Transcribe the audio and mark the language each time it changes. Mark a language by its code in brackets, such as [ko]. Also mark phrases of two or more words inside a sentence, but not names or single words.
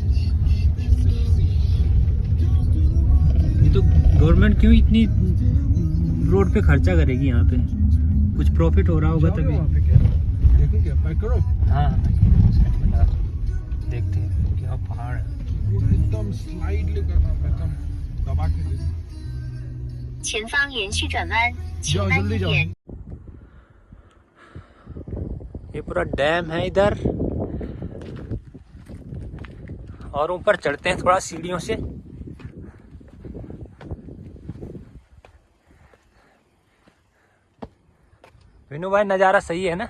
[hi] ये तो गवर्नमेंट क्यों इतनी रोड पे खर्चा करेगी? यहाँ पे कुछ प्रॉफिट हो रहा होगा तभी। देखो क्या पैक करो। हाँ देखते हैं क्या पहाड़ है। एकदम स्लाइडली करना, एकदम दबा के। [zh] 前方连续转弯，请慢一点。 [hi] ये पूरा डैम है इधर, और ऊपर चढ़ते हैं थोड़ा सीढ़ियों से। विनू भाई नज़ारा सही है ना?